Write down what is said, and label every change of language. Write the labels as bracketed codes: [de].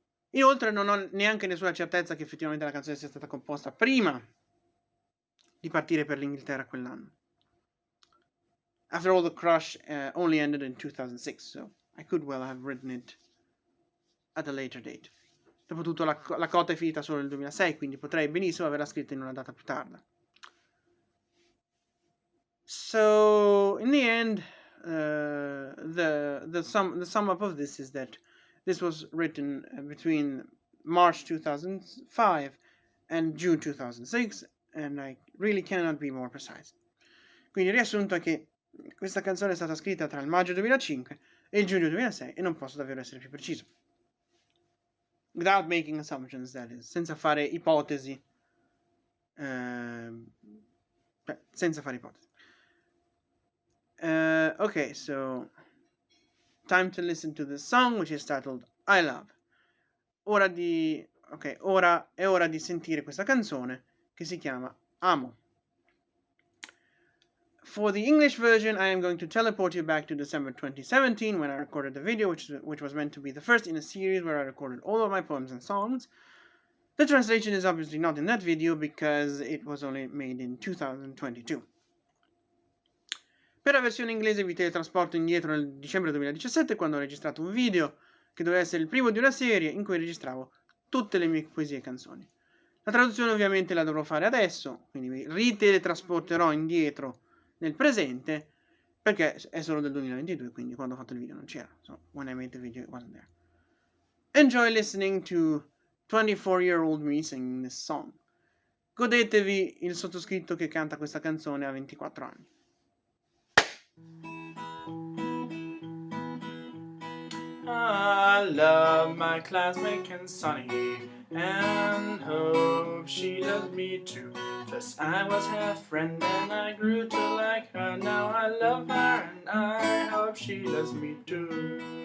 [it] Inoltre non ho neanche nessuna certezza che effettivamente la canzone sia stata composta prima di partire per l'Inghilterra quell'anno. [en] After all, the crush only ended in 2006, so I could well have written it at a later date. [it] Dopotutto la cotta è finita solo nel 2006, quindi potrei benissimo averla scritta in una data più tarda. [en] So, in the end, the sum up of this is that this was written between March 2005 and June 2006, and I really cannot be more precise. [it] Quindi il riassunto è che questa canzone è stata scritta tra il maggio 2005 e il giugno 2006 e non posso davvero essere più preciso. [en] Without making assumptions, that is, [it] senza fare ipotesi. Senza fare ipotesi. [en] Okay, so time to listen to the song, which is titled I Love. [it] Ora è ora di sentire questa canzone che si chiama Amo. [en] For the English version, I am going to teleport you back to December 2017 when I recorded the video, which was meant to be the first in a series where I recorded all of my poems and songs. The translation is obviously not in that video because it was only made in 2022. [it] Per la versione inglese vi teletrasporto indietro nel dicembre 2017 quando ho registrato un video che doveva essere il primo di una serie in cui registravo tutte le mie poesie e canzoni. La traduzione ovviamente la dovrò fare adesso, quindi mi riteletrasporterò indietro nel presente perché è solo del 2022, quindi quando ho fatto il video non c'era. [en] So, when I made the video it wasn't there. Enjoy listening to 24-year-old me singing this song. [it] Godetevi il sottoscritto che canta questa canzone a 24 anni. [en] I love my classmate canzone and hope she loves me too. First I was her friend and I grew to like her. Now I love her and I hope she loves me too.